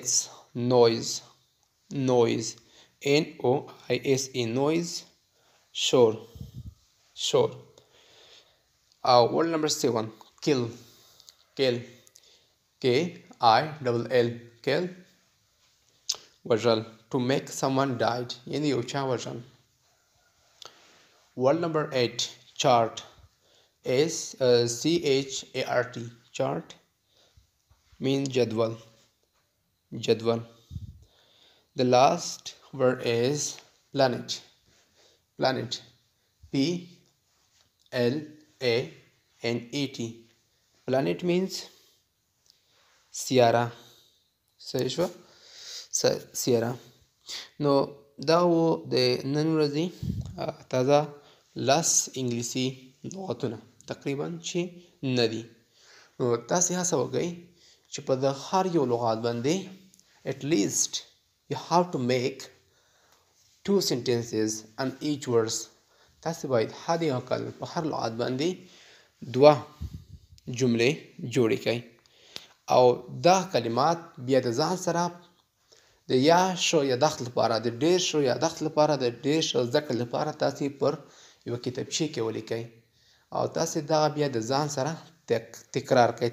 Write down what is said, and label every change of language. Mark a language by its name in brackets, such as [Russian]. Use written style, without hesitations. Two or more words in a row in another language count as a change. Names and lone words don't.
[English] Noise. NOISE. Noise. Shore. Word number seven. Kill. KILL. Kill. وژل. To make someone died. [Pashto] یعنی یو چا وژل. [English] Word number eight. Chart. CHART. Chart means jadwal. The last word is planet. PLANET. Planet means سیاره. [Pashto] صحیح شوه؟ سیاره. نو دا و د نن ورځې تازه لس انګلیسي لغتونه تقریبا چې نه دي. نو تاسې هڅه وکړئ چې په د هر یو لغات باندې [English] at least you have to make 2 sentences on each words. [Pashto] تاسې باید حد اقل په هر لغات باندې 2 جملې جوړې کړئ او دا کلمات بیا د ځان سره د یا شو یادښت لپاره د ډېر شو یادښت لپاره د ډېر شو زده کړې لپاره تاسې پر یوه کتابچې کې ولیکئ او تاسې دغه بیا د ځان سره تکرار کړئ.